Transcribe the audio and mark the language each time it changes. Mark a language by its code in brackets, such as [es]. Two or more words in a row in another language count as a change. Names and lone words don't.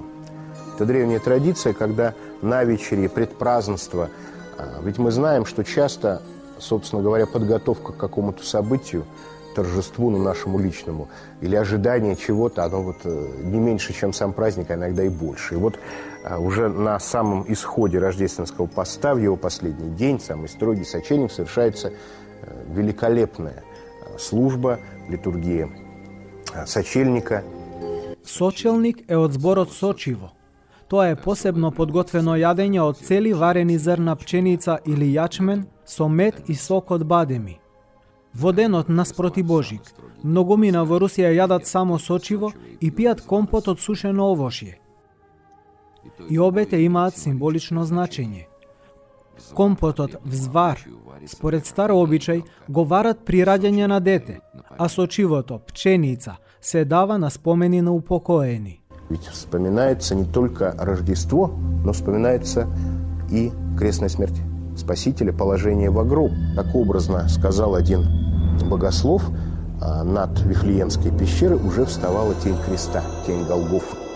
[ru] Это древняя традиция, когда на вечере предпразднества, ведь мы знаем, что часто, собственно говоря, подготовка к какому-то событию, торжеству, нашему личному, или ожидание чего-то, оно вот не меньше, чем сам праздник, а иногда и больше. И вот уже на самом исходе рождественского поста, в его последний день, самый строгий сочельник, совершается великолепная служба, литургия сочельника. [mk] Сочелник е од зборот сочиво. Тоа е посебно подготвено јадење од цели варени зрна пченица или јачмен со мед и сок од бадеми. Во денот наспроти Божик, многумина во Русија јадат само сочиво и пијат компот од сушено овошје. И обете имаат символично значење. Компотот взвар, според стар обичај, го варат при раѓање на дете, а сочивото, пченица, се дава на спомени на упокоени. [ru] Ведь вспоминается не только Рождество, но вспоминается и крестная смерть Спасителя, положение в гроб. Как образно сказал один богослов, над Вифлеемской пещерой уже вставала тень креста, тень Голгофы.